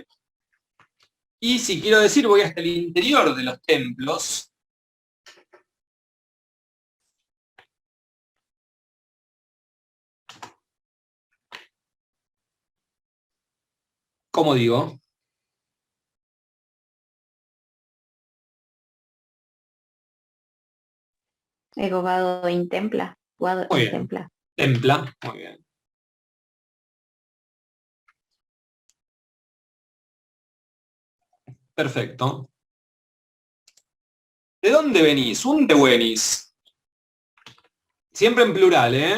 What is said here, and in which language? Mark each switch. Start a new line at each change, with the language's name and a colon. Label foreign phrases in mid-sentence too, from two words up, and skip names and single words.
Spanish: Y si quiero decir, voy hasta el interior de los templos. ¿Cómo digo?
Latin: Ego vado in templa. Vado
Spanish: Muy in bien. templa. Templa, muy bien. Perfecto. ¿De dónde venís?
Latin: ¿Unde venís?
Spanish: Siempre en plural, ¿eh?